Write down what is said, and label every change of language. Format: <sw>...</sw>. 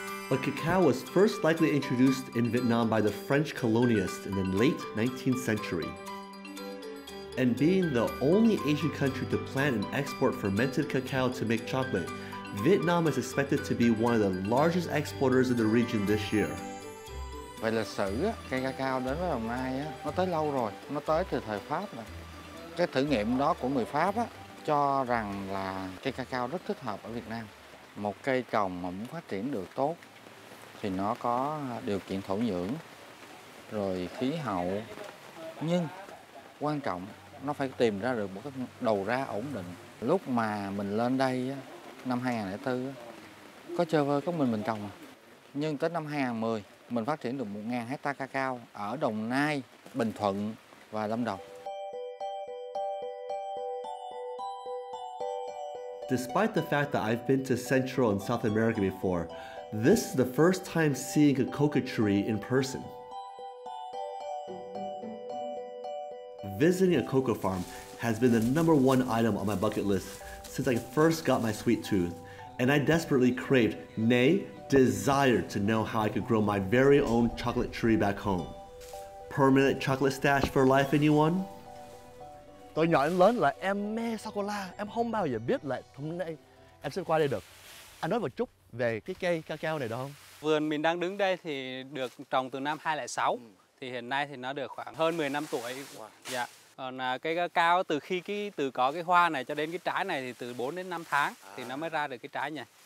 <en>But cacao was first likely introduced in Vietnam by the French colonialists in the late 19th century. And being the only Asian country to plant and export fermented cacao to make chocolate, Vietnam is expected to be one of the largest exporters in the region this year.</en> <vi>Về lịch sử, cây cacao đến với Đồng Nai nó tới lâu rồi, nó tới từ thời Pháp rồi. Cái thử nghiệm đó của người Pháp cho rằng là cây cacao rất thích hợp ở Việt Nam. Một cây trồng mà muốn phát triển được tốt thì nó có điều kiện thổ nhưỡng, rồi khí hậu, nhưng quan trọng nó phải tìm ra được một cái đầu ra ổn định. Lúc mà mình lên đây năm 2004 có chơi vơi có mình trồng. Nhưng tới năm 2010 mình phát triển được 1.000 hectare cacao ở Đồng Nai, Bình Thuận và Lâm Đồng.</vi> <en>Despite the fact that I've been to Central and South America before, this is the first time seeing a coca tree in person. Visiting a cocoa farm has been the #1 item on my bucket list since I first got my sweet tooth, and I desperately craved, nay, desired to know how I could grow my very own chocolate tree back home. Permanent chocolate stash for life, anyone?</en> <vi>Từ nhỏ đến lớn là em mê sô-cô-la, em không bao giờ biết là hôm nay em sẽ qua đây được. Anh nói một chút về cái cây cacao này được không? Vườn mình đang đứng đây thì được trồng từ năm 2006. Thì hiện nay thì nó được khoảng hơn 10 năm tuổi. Wow. Dạ. Còn cây cacao từ có cái hoa này cho đến cái trái này thì từ 4 đến 5 tháng thì nó mới ra được cái trái này.</vi>